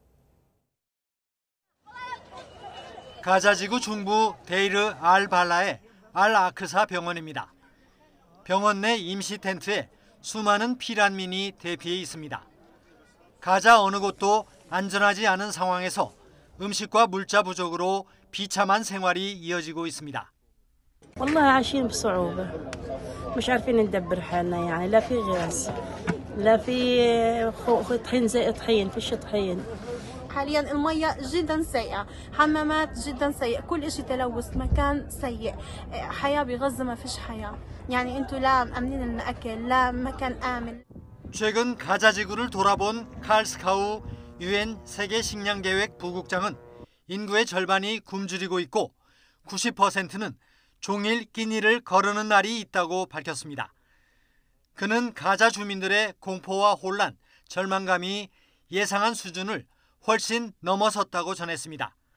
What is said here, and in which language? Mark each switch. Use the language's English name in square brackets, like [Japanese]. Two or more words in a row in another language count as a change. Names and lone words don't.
[Korean] 가자지구 중부 데이르 알-발라의 알-아크사 병원입니다. 병원 내 임시 텐트에 수많은 피난민이 대피해 있습니다. 가자 어느 곳도 안전하지 않은 상황에서 음식과 물자 부족으로 비참한 생활이 이어지고 있습니다. [Arabic] والله عايشين بصعوبة مش عارفين ندبر حالنا يعني لا في غاز لا في طحين زي طحين فيش طحين حاليا المية جدا سيئة حمامات جدا سيئة كل اشي تلوث مكان سيء حياة بغزة ما فيش حياة يعني انتوا لا مأمنين لنا أكل لا مكان آمن [Korean] 최근 가자지구를 돌아본 칼 스카우 UN 세계식량계획 부국장은 인구의 절반이 굶주리고 있고 90%는 종일 끼니를 거르는 날이 있다고 밝혔습니다. 그는 가자 주민들의 공포와 혼란, 절망감이 예상한 수준을 훨씬 넘어섰다고 전했습니다.